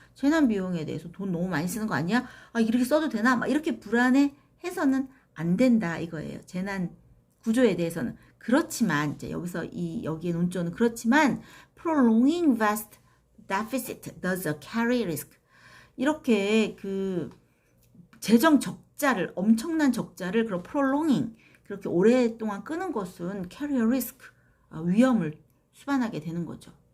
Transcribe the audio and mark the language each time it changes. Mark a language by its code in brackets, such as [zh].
[ko] 재난 비용에 대해서 돈 너무 많이 쓰는 거 아니야? 이렇게 써도 되나? 막 이렇게 불안해해서는 안 된다 이거예요. 재난 구조에 대해서는. 그렇지만 이제 여기에 논조는 그렇지만 [en] prolonging vast deficit does carry risk. [ko] 이렇게 그 재정 적자를 엄청난 적자를 그런 prolonging 그렇게 오랫동안 끄는 것은 [en] carry risk [ko] 위험을 수반하게 되는 거죠.